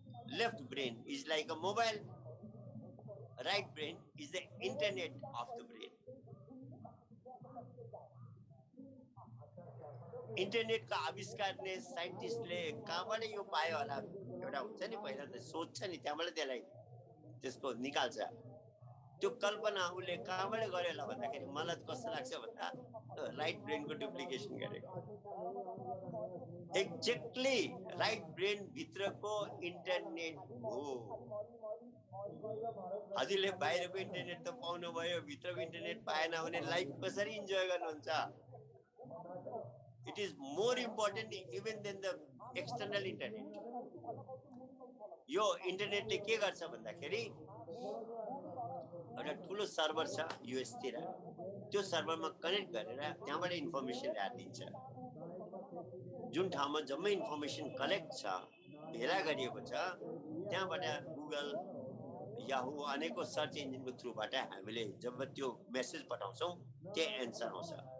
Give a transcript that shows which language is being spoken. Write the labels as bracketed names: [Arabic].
[English] Left brain is like a mobile, right brain is the internet of the brain. [Nepali] इन्टरनेटको आविष्कारले साइन्टिस्टले कहाँबाट यो पायो होला? एउटा हुन्छ नि, पहिला त सोध्छ नि, त्यहाँबाट त्यसलाई त्यसको निकाल्छ। त्यो कल्पना उसले कहाँबाट गर्यो होला भन्दाखेरि मलाई कस्तो लाग्छ भन्दा राइट ब्रेनको डुप्लिकेसन गरेको। एक्ज्याक्टली राइट ब्रेन भित्रको इन्टरनेट हो। हजुरले बाहिरको इन्टरनेट त पाउनु भयो, भित्रको इन्टरनेट पाएन भने लाइफ कसरी इन्जोय गर्नुहुन्छ? [English] It is more important even than the external internet. [Nepali] यो इन्टरनेटले के गर्छ भन्दाखेरि एउटा ठुलो सर्भर छ युएस तिर, त्यो सर्भरमा कनेक्ट गरेर त्यहाँबाट इन्फर्मेसन ल्याएर दिन्छ। जुन ठाउँमा जम्मै इन्फर्मेसन कलेक्ट छ, भेला गरिएको छ, त्यहाँबाट गुगल, याहू अनेकौं सर्च इन्जिनको थ्रुबाट हामीले जब त्यो मेसेज पठाउँछौँ त्यही एन्सर आउँछ।